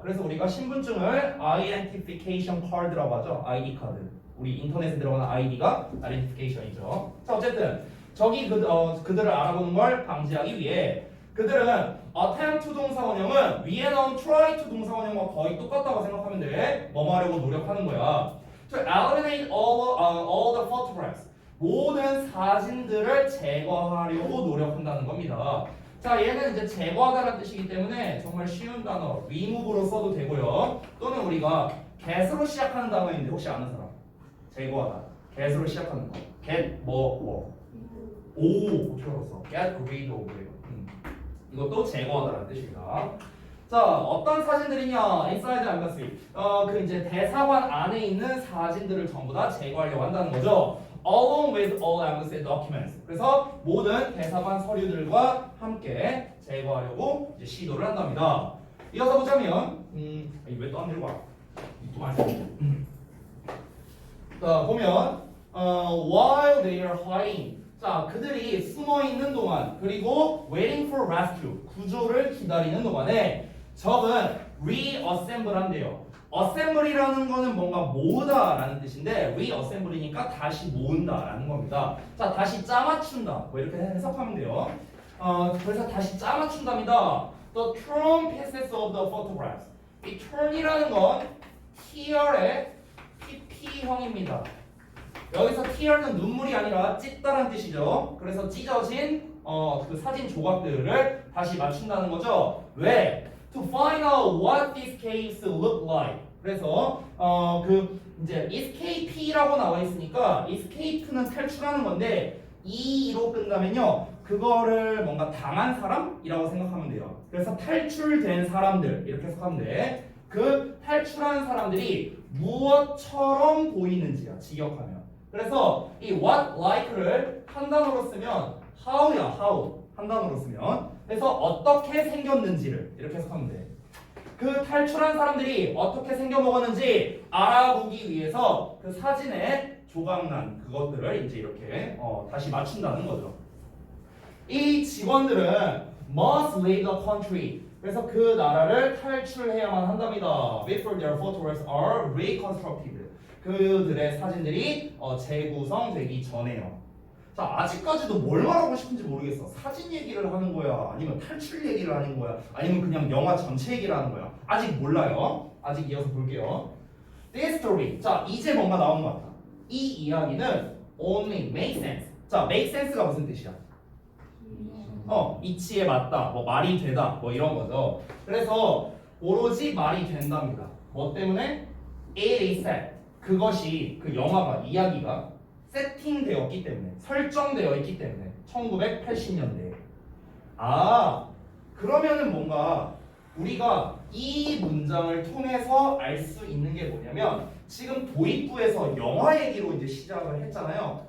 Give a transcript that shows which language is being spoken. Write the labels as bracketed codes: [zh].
[ko] 그래서 우리가 신분증을 identification card라고 하죠. ID 카드. 우리 인터넷에 들어가는 ID가 identification이죠. 자, 어쨌든 저기 그들을 알아보는 걸 방지하기 위해 그들은 attempt to 동사원형은 위에 나온 try to 동사원형과 거의 똑같다고 생각하면 돼. 뭐 하려고 노력하는 거야. [en] To eliminate all the photographs. [ko] 모든 사진들을 제거하려고 노력한다는 겁니다. 자, 얘는 이제 제거하다라는 뜻이기 때문에 정말 쉬운 단어 remove로 써도 되고요. 또는 우리가 get으로 시작하는 단어인데 혹시 아는 사람? 제거하다. get으로 시작하는 거. get 뭐. 오, 어떻게 알았어? [en] get rid of [ko] 예요. 이것도 제거하다라는 뜻입니다. 자, 어떤 사진들이냐? [en] inside embassy. [ko] 그 이제 대사관 안에 있는 사진들을 전부 다 제거하려고 한다는 거죠. [en] along with all embassy documents. [ko] 그래서 모든 대사관 서류들과 함께 제거하려고 이제 시도를 한답니다. 이어서 보자면, 왜 또 안 들고 와? 또 안 들고. 자, 보면, [en] while they are hiding. [ko] 자, 그들이 숨어 있는 동안, 그리고 [en] waiting for rescue. [ko] 구조를 기다리는 동안에 적은 reassemble 한대요. assembly라는 거는 뭔가 모으다라는 뜻인데 reassembly니까 다시 모은다라는 겁니다. 자, 다시 짜맞춘다. 뭐 이렇게 해석하면 돼요. 그래서 다시 짜맞춘답니다. [en] The torn pieces of the photographs. [ko] 이 turn이라는 건 tear의 pp형입니다. 여기서 tear는 눈물이 아니라 찢다라는 뜻이죠. 그래서 찢어진 그 사진 조각들을 다시 맞춘다는 거죠. 왜? [en] To find out what these caves look like. [ko] 그래서 그 이제 escape라고 나와 있으니까 escape는 탈출하는 건데 e로 끝나면요 그거를 뭔가 당한 사람이라고 생각하면 돼요. 그래서 탈출된 사람들 이렇게 해석하면 돼. 그 탈출한 사람들이 무엇처럼 보이는지야 직역하면. 그래서 이 what like를 한 단어로 쓰면 how야 how 한 단어로 쓰면. 그래서 어떻게 생겼는지를 이렇게 해석하면 돼. 그 탈출한 사람들이 어떻게 생겨먹었는지 알아보기 위해서 그 사진에 조각난 그것들을 이제 이렇게 다시 맞춘다는 거죠. 이 직원들은 [en] must leave the country. [ko] 그래서 그 나라를 탈출해야만 한답니다. [en] Before their photographs are reconstructed. [ko] 그들의 사진들이 재구성되기 전에요. 자, 아직까지도 뭘 말하고 싶은지 모르겠어. 사진 얘기를 하는 거야? 아니면 탈출 얘기를 하는 거야? 아니면 그냥 영화 전체 얘기를 하는 거야? 아직 몰라요. 아직 이어서 볼게요. [en] This story. [ko] 자, 이제 뭔가 나오는 것 같아. 이 이야기는 [en] only make sense. [ko] 자, make sense가 무슨 뜻이야? 이치에 맞다, 뭐 말이 되다, 뭐 이런 거죠. 그래서 오로지 말이 된답니다. 뭐 때문에? [en] It is set. [ko] 그것이 그 영화가 이야기가 세팅되었기 때문에 설정되어 있기 때문에 1980년대에 그러면은 뭔가 우리가 이 문장을 통해서 알 수 있는 게 뭐냐면 지금 도입부에서 영화 얘기로 이제 시작을 했잖아요.